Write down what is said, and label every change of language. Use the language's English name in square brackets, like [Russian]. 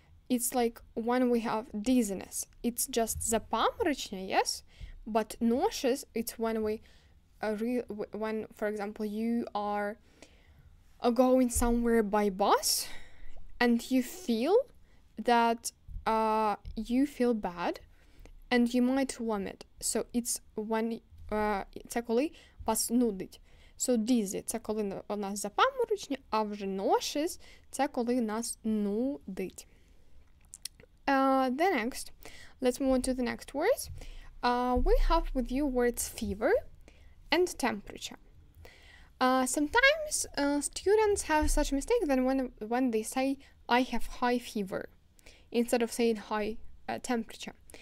[English] It's like when we have dizziness. It's just запаморочення, yes? But nauseous, it's when when, for example, you are going somewhere by bus and you feel that you feel bad and you might vomit. So it's when [Ukrainian] це коли вас нудить. So dizzy – це коли у нас запаморочення, а вже nauseous – це коли нас нудить. [English] The next, let's move on to the next words. We have with you words fever and temperature. Sometimes students have such mistake that when they say I have high fever instead of saying high temperature.